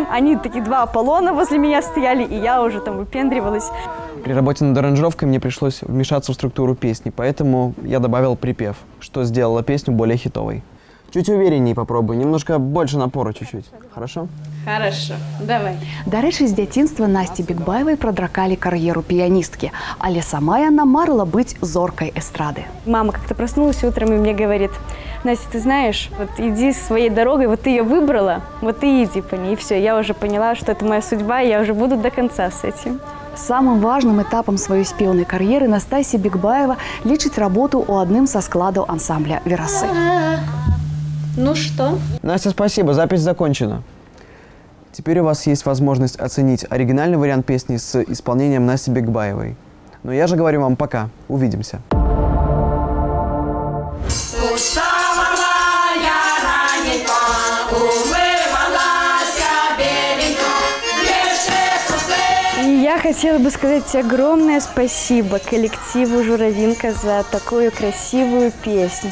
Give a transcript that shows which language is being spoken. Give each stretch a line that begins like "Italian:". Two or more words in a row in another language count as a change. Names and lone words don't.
Russian: Они такие два Аполлона возле меня стояли, и я уже там выпендривалась. При работе над аранжировкой мне пришлось вмешаться в структуру песни, поэтому я добавил припев, что сделало песню более хитовой. Чуть увереннее попробуй, немножко больше напора чуть-чуть. Хорошо? Хорошо, давай.
Belarusian: До рэчы, з дзяцінства Насці Бікбаевай прадракалі кар'еру піяністкі, але сама яна марыла быць зоркай эстрады.
Russian: Мама как-то проснулась утром и мне говорит: Настя, ты знаешь, вот иди своей дорогой, вот ты ее выбрала, вот ты иди по ней. И все, я уже поняла, что это моя судьба, и я уже буду до конца с этим.
Belarusian: Самым важным этапом сваёй спеўнай кар'еры Настасья Бікбаева лічыць работу ў адным са складаў ансамбля «Верасы».
Russian: Ну что? Настя, спасибо, запись закончена. Теперь у вас есть возможность оценить оригинальный вариант песни с исполнением Насти Бикбаевой. Но я же говорю вам пока. Увидимся. Я хотела бы сказать огромное спасибо коллективу «Журавинка» за такую красивую песню.